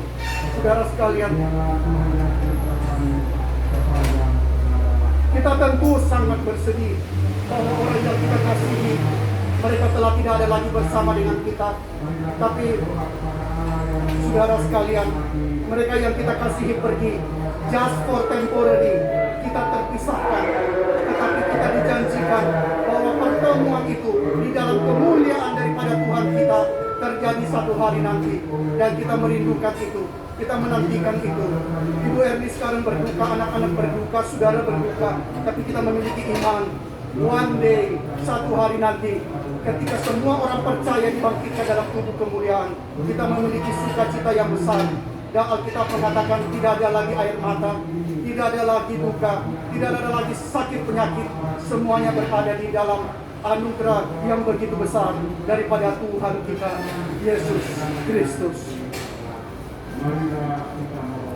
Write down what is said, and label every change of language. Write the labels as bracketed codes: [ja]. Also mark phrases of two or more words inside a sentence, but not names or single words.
[id] Saudara sekalian, kita tentu sangat bersedih bahwa orang yang kita kasihi, mereka telah tidak ada lagi bersama dengan kita. Tapi saudara sekalian, mereka yang kita kasihi pergi [en] just for temporary, [id] kita terpisahkan. Tetapi kita dijanjikan bahwa pertemuan itu di dalam kemuliaan daripada Tuhan kita terjadi satu hari nanti. Dan kita merindukan itu, kita menantikan itu. Ibu Erni sekarang berduka, anak-anak berduka, saudara berduka. Tapi kita memiliki iman, [en] one day, [id] satu hari nanti, ketika semua orang percaya dibangkitkan dalam tubuh kemuliaan, kita memiliki sukacita yang besar. Dan Alkitab mengatakan tidak ada lagi air mata, tidak ada lagi duka, tidak ada lagi sakit penyakit. Semuanya berada di dalam anugerah yang begitu besar daripada Tuhan kita Yesus Kristus.